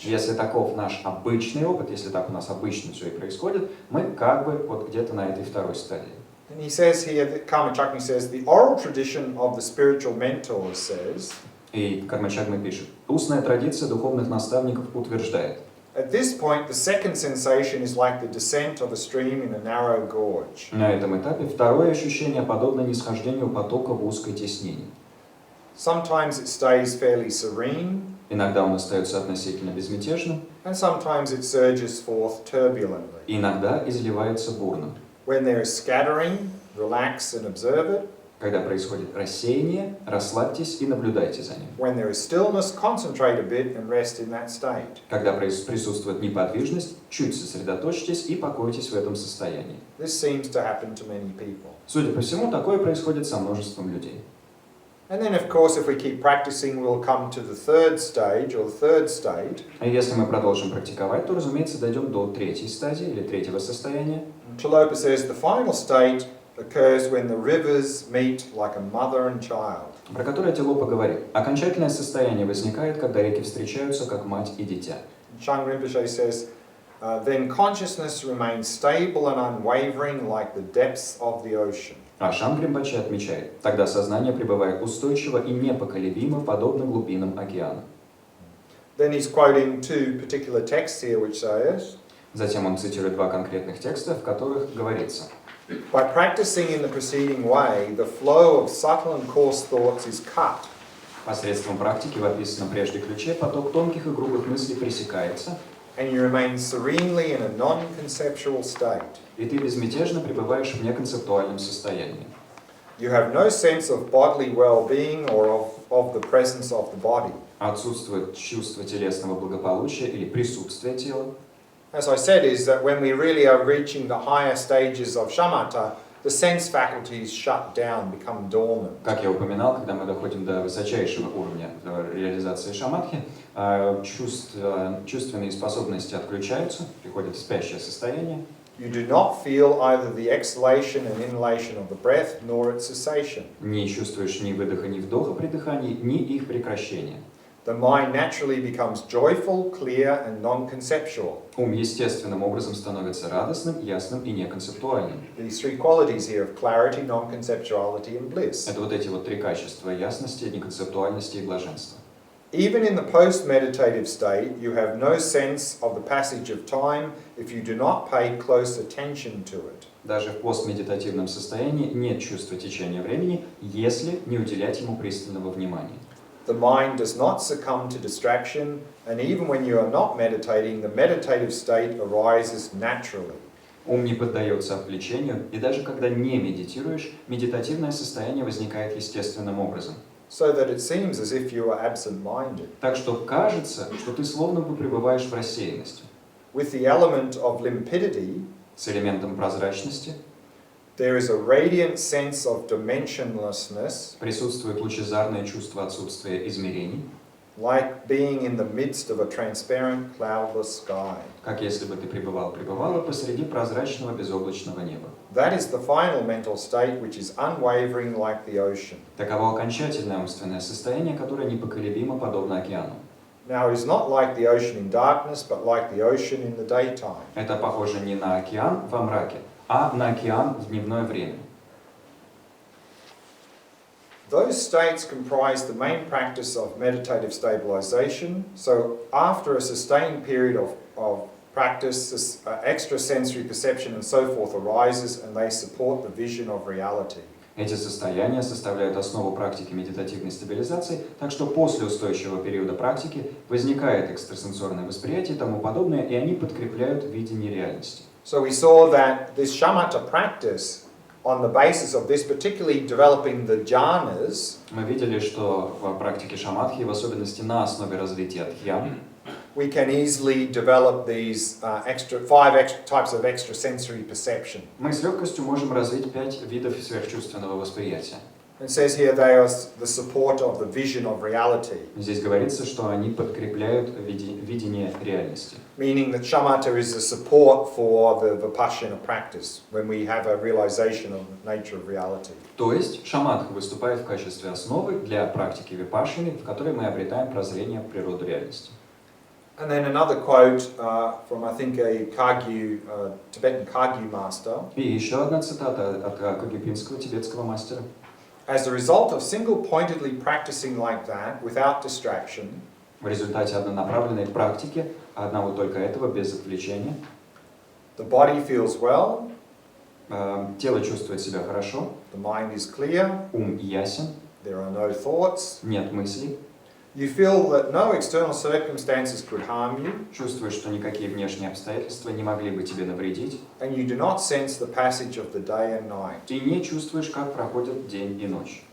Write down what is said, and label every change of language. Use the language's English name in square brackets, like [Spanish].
[Russian] Если таков наш обычный опыт, если так у нас обычно все и происходит, мы как бы вот где-то на этой второй стадии. [English] And he says here, that Karma Chagme says, the oral tradition of the spiritual mentors says, [Russian] И Карма Чагме пишет, устная традиция духовных наставников утверждает, [English] at this point, the second sensation is like the descent of a stream in a narrow gorge. [Russian] на этом этапе второе ощущение подобно нисхождению потока в узкой теснине. [English] Sometimes it stays fairly serene, [Russian] Иногда он остается относительно безмятежным, [English] and sometimes it surges forth turbulently. [Russian] иногда изливается бурно. [English] When there is scattering, relax and observe it. [Russian] Когда происходит рассеяние, расслабьтесь и наблюдайте за ним. [English] When there is stillness, concentrate a bit and rest in that state. [Russian] Когда присутствует неподвижность, чуть сосредоточьтесь и покойтесь в этом состоянии. [English] This seems to happen to many people. [Russian] Судя по всему, такое происходит со множеством людей. [English] And then, of course, if we keep practicing, we'll come to the third stage or the third state. [Russian] И если мы продолжим практиковать, то, разумеется, дойдем до третьей стадии или третьего состояния. [English] Tilopa says the final state occurs when the rivers meet like a mother and child. [Russian] Про которое Тилопа говорит. Окончательное состояние возникает, когда реки встречаются, как мать и дитя. [English] Zhang Rinpoche says, then consciousness remains stable and unwavering like the depths of the ocean. [Russian] А Шанг Ринпоче отмечает, тогда сознание пребывает устойчиво и непоколебимо, подобно глубинам океана. [English] Then he's quoting two particular texts here which says, [Russian] Затем он цитирует два конкретных текста, в которых говорится. [English] by practicing in the preceding way, the flow of subtle and coarse thoughts is cut. [Russian] Посредством практики в описанном прежде ключе поток тонких и грубых мыслей пресекается, [English] And you remain serenely in a non-conceptual state. [Russian] и ты безмятежно пребываешь в неконцептуальном состоянии. [English] You have no sense of bodily well-being or of the presence of the body. [Russian] Отсутствует чувство телесного благополучия или присутствие тела. [English] As I said, is that when we really are reaching the higher stages of shamatha, the sense faculties shut down, become dormant. [Russian] Как я упоминал, когда мы доходим до высочайшего уровня реализации шаматхи, чувственные способности отключаются, приходит в спящее состояние. [English] You do not feel either the exhalation and inhalation of the breath, nor its cessation. [Russian] Не чувствуешь ни выдоха, ни вдоха при дыхании, ни их прекращения. [English] The mind naturally becomes joyful, clear, and non-conceptual. [Russian] Ум естественным образом становится радостным, ясным и неконцептуальным. [English] These three qualities here of clarity, non-conceptuality, and bliss. [Russian] Это вот эти вот три качества: ясности, неконцептуальности и блаженства. [English] Even in the post-meditative state, you have no sense of the passage of time if you do not pay close attention to it. [Russian] Даже в постмедитативном состоянии нет чувства течения времени, если не уделять ему пристального внимания. [English] The mind does not succumb to distraction, and even when you are not meditating, the meditative state arises naturally. [Russian] Ум не поддается отвлечению, и даже когда не медитируешь, медитативное состояние возникает естественным образом. [English] So that it seems as if you are absent-minded. [Russian] Так что кажется, что ты словно бы пребываешь в рассеянности. [English] With the element of limpidity, [Russian] с элементом прозрачности, [English] there is a radiant sense of dimensionlessness, [Russian] присутствует лучезарное чувство отсутствия измерений, [English] like being in the midst of a transparent, cloudless sky. [Russian] Как если бы ты пребывала посреди прозрачного безоблачного неба. [English] That is the final mental state, which is unwavering like the ocean. [Russian] Таково окончательное умственное состояние, которое непоколебимо подобно океану. [English] Now, it's not like the ocean in darkness, but like the ocean in the daytime. [Russian] Это похоже не на океан во мраке, а на океан в дневное время. [English] Those states comprise the main practice of meditative stabilization. So after a sustained period of practice, this, extrasensory perception and so forth arises, and they support the vision of reality. [Russian] Эти состояния составляют основу практики медитативной стабилизации, так что после устойчивого периода практики возникает экстрасенсорное восприятие и тому подобное, и они подкрепляют видение реальности. [English] So we saw that this shamatha practice, on the basis of this, particularly developing the jhanas, [Russian] мы видели, что в практике шаматхи, в особенности на основе развития дхьян, [English] we can easily develop these five types of extrasensory perception. [Russian] мы с легкостью можем развить 5 видов сверхчувственного восприятия. [English] It says here they are the support of the vision of reality. [Russian] Здесь говорится, что они подкрепляют видение реальности. [English] Meaning that shamatha is the support for the vipassana practice when we have a realization of the nature of reality. [Russian] То есть шаматха выступает в качестве основы для практики випашшаны, в которой мы обретаем прозрение в природу реальности. [English] And then another quote from, I think, a Kagyu, Tibetan Kagyu master. [Russian] И еще одна цитата от кагюпинского тибетского мастера. [English] As a result of single-pointedly practicing like that, without distraction, [Russian] в результате однонаправленной практики, одного только этого, без отвлечения, [English] the body feels well, [Russian] тело чувствует себя хорошо, [English] the mind is clear, [Russian] ум ясен, [English] there are no thoughts, [Russian] нет мыслей, [English] you feel that no external circumstances could harm you, [Russian] чувствуешь, что никакие внешние обстоятельства не могли бы тебе навредить, [English] and you do not sense the passage of the day and night. [Russian] и не чувствуешь, как проходят день и ночь.